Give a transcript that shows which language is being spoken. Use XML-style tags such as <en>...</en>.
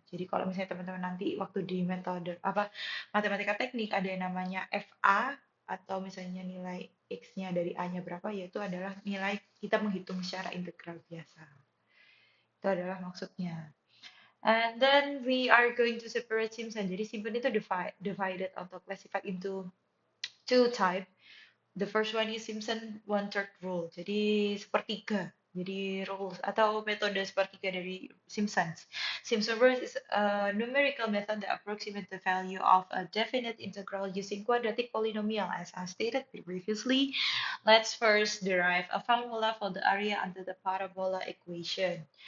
<id>Jadi kalau misalnya teman-teman nanti waktu di metode apa matematika teknik ada yang namanya FA atau misalnya nilai X-nya dari A-nya berapa, yaitu adalah nilai kita menghitung secara integral biasa. Itu adalah maksudnya.</id> <en>And then we are going to separate Simpson.</en> <id>Jadi Simpson itu</id> <en>divided atau classified into two type. The first one is Simpson one-third rule.</en> <id>Jadi sepertiga. Jadi rules atau metode sepertiga dari Simpsons.</id> <en>Simpson rule is a numerical method that approximates the value of a definite integral using quadratic polynomial. As I stated previously, let's first derive a formula for the area under the parabola equation.</en>